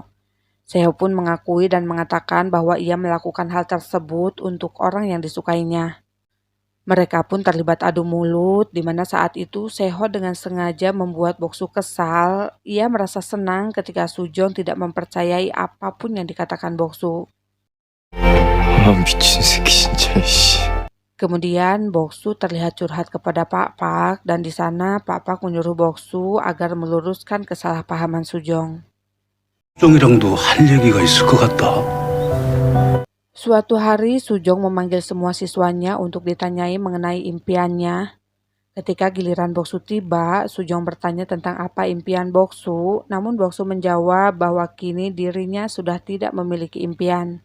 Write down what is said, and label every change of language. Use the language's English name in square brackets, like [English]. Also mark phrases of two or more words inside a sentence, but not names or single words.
[Indonesian] Seho pun mengakui dan mengatakan bahwa ia melakukan hal tersebut untuk orang yang disukainya. Mereka pun terlibat adu mulut, di mana saat itu Seho dengan sengaja membuat Boksu kesal. Ia merasa senang ketika Sujong tidak mempercayai apapun yang dikatakan Boksu. [Korean] 아 미친 새끼 진짜 씨. [Indonesian] Kemudian Boksu terlihat curhat kepada Pak Pak dan di sana Pak Pak menyuruh Boksu agar meluruskan kesalahpahaman Sujong. [Korean] 수정이랑도 할 얘기가 있을 것 같다. [Indonesian] Suatu hari Sujong memanggil semua siswanya untuk ditanyai mengenai impiannya. Ketika giliran Boksu tiba, Sujong bertanya tentang apa impian Boksu, namun Boksu menjawab bahwa kini dirinya sudah tidak memiliki impian.